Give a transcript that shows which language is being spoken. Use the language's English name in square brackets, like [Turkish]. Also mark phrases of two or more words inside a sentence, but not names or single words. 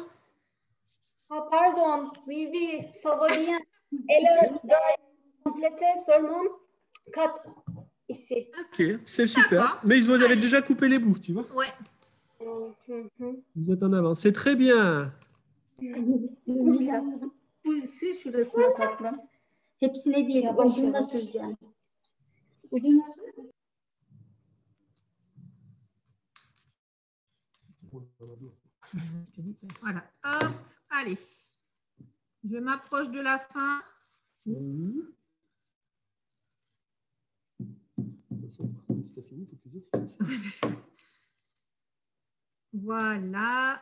[French] Ah, pardon, oui, oui, ça va bien. Et là, compléter seulement 4 ici. Ok, c'est super. D'accord. Mais vous avez déjà coupé les bouts, tu vois? Ouais. Vous êtes en avance. C'est très bien. [Turkish] Bismillah. Bu sür şurasına tatlım. Hepsine değil, başına süreceğim. Bugün [French] Voilà. Hop, allez. Je m'approche de la fin. Voilà.